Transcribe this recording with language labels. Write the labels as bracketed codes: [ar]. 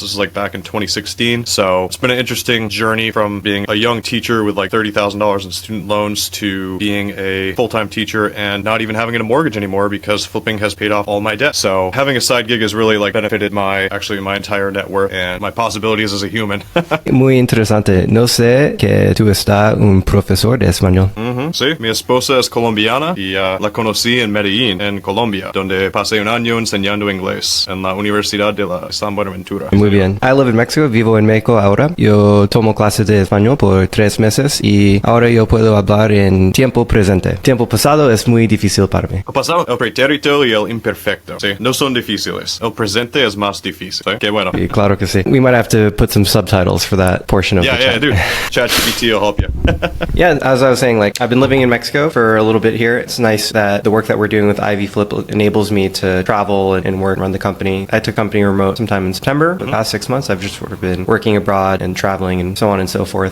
[en] This is like back in 2016. So it's been an interesting journey from being a young teacher with like $30,000 in student loans to being a full-time teacher and not even having a mortgage anymore because flipping has paid off all my debt. So having a side gig has really benefited my entire net worth and my possibilities as a human. [es] Muy interesante. No sé que tú estás un profesor de español. Sí, mi esposa es colombiana y la conocí en Medellín, en Colombia, donde pasé un año enseñando inglés en la Universidad de la San Buenaventura. Muy bien. [en] I live in Mexico, [es] vivo en México ahora. Yo tomo clases de español por 3 meses y ahora yo puedo hablar en tiempo presente. Tiempo pasado es muy difícil para mí. El pasado, el pretérito y el imperfecto, sí, no son difíciles. El presente es más difícil, ¿sí? Qué bueno. Sí, claro que sí. [en] We might have to put some subtitles for that portion of the chat. Yeah, dude. ChatGPT will help you. Yeah, as I was saying, I've been living in Mexico for a little bit here. It's nice that the work that we're doing with Ivy Flip enables me to travel and work and run the company. I took company remote sometime in September. The past 6 months, I've just sort of been working abroad and traveling and so on and so forth.